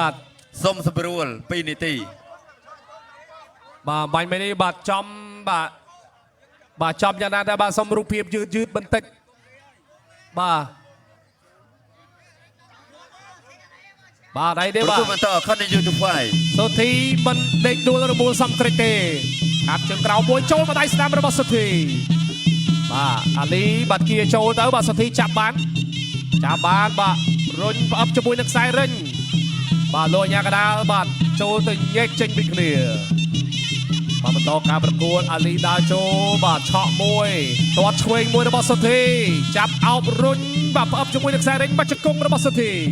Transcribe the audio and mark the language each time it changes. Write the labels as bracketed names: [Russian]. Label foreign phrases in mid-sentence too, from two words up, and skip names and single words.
[Khmer] សុំសម្រួល2នាទី បាទបាញ់មិញនេះបាទចំបាទចំយ៉ាងណាដែរបាទសុំរូបភាពយឺតបន្តិចបាទអីទេ ប្រ បាទ គួតបន្ត [English] continue to fight [Khmer] សុធីមិនដេកដួលរមូលសំក្រិចទេកាត់ជើងក្រៅមួយចូលមកដៃស្ដាំរបស់សុធីបាទអាលីបាទគៀចូលទៅបាទសុធីចាប់បានបាទរុញផ្អឹបជាមួយនឹងខ្សែរិញបាទលោកញាកដាលបាទចូលទៅញែកចេញពីគ្នាបាទបន្តការប្រកួតអាលីដើរចូលបាទឆក់មួយទាត់ឆ្វេងមួយរបស់សុធីចាប់អោបរុញបាទផ្អឹបជាមួយនឹងខ្សែរិញបាច់ជង្គង់របស់សុធី